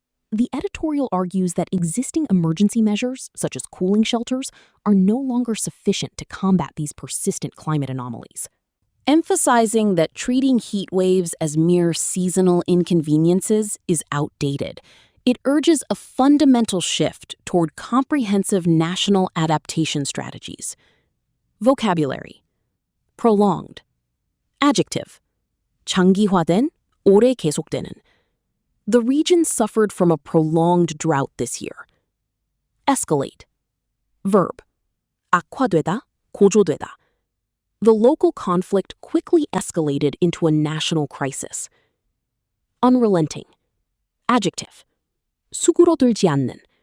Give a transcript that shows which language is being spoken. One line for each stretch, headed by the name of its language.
English: The editorial argues that existing emergency measures, such as cooling shelters, are no longer sufficient to combat these persistent climate anomalies. Emphasizing that treating heat waves as mere seasonal inconveniences is outdated, it urges a fundamental shift toward comprehensive national adaptation strategies. Vocabulary. prolonged. Adjective.
Korean: 장기화된, 오래 계속되는.
English: The region suffered from a prolonged drought this year. Escalate. Verb.
Korean: 악화되다, 고조되다.
English: The local conflict quickly escalated into a national crisis. Unrelenting. Adjective.
Korean: 수그러들지 않는.